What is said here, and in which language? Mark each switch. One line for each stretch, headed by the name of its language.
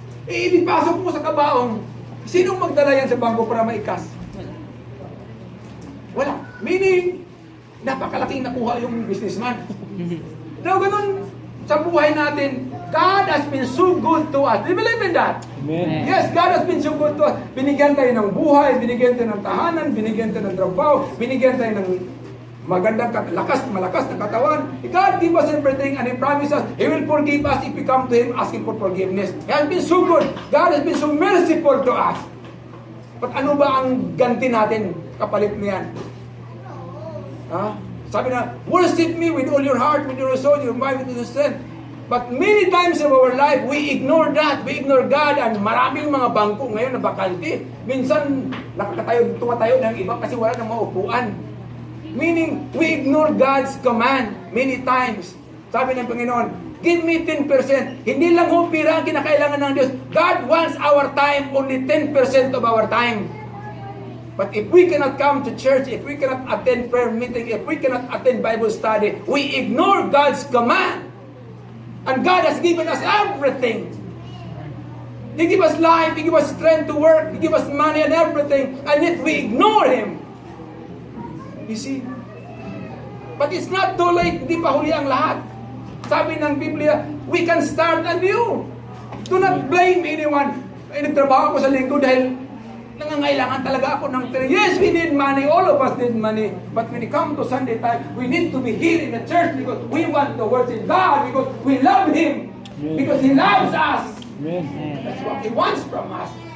Filipino: Ipasok mo sa kabaong, sinong magdala yan sa bangko para may cash? Wala. Meaning, napakalaking nakuha yung businessman.
English: Now,
Filipino: ganun sa buhay natin,
English: God has been so good to us. Do you believe in that? Amen. Yes, God has been so good to us.
Filipino: Binigyan tayo ng buhay, binigyan tayo ng tahanan, binigyan tayo ng trabaho, binigyan tayo ng magandang malakas na katawan.
English: God give us everything and He promises He will forgive us if we come to Him asking for forgiveness. He has been so good. God has been so merciful to us.
Filipino: But ano ba ang ganti natin kapalit niyan? Sabi na,
English: worship me with all your heart, with your soul, your mind, with your strength. But many times in our life, we ignore that. We ignore God. And
Filipino: maraming mga bangko ngayon na bakante. Minsan, tumatayo ng iba kasi wala nang maupuan.
English: Meaning, we ignore God's command many times.
Filipino: Sabi ng Panginoon,
English: give me 10%.
Filipino: Hindi lang ho pira ang kinakailangan ng Diyos.
English: God wants our time, only 10% of our time. But if we cannot come to church, if we cannot attend prayer meeting, if we cannot attend Bible study, we ignore God's command. And God has given us everything. He give us life, He give us strength to work, He give us money and everything, and yet we ignore Him. You see? But it's not too late,
Filipino: hindi pa huli ang lahat. Sabi ng Biblia,
English: we can start anew. Do not blame anyone.
Filipino: Nagtrabaho ako sa linggo dahil nangangailangan talaga ako ng pera.
English: Yes, we need money. All of us need money. But when it comes to Sunday time, we need to be here in the church because we want to worship God, because we love Him, because He loves us. That's what He wants from us.